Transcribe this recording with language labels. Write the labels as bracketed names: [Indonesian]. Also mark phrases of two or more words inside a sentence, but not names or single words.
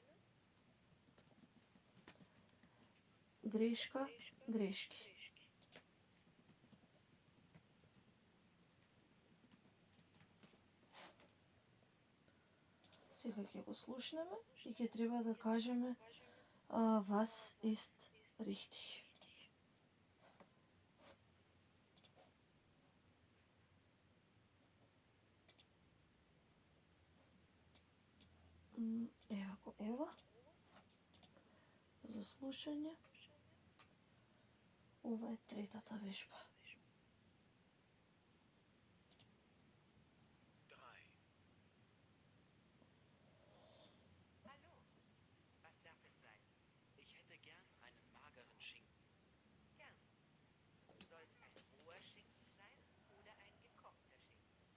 [Macedonian] Грешка, грешки. Сега ќе го слушнеме и ќе треба да кажеме [German] was ist richtig. [Macedonian] Ева го ова за слушање. Ова е третата вежба. 3. [German] Hallo, was darf es sein? Ich hätte gern einen mageren Schinken. Gern. Soll es ein roher Schinken sein oder ein gekochter Schinken?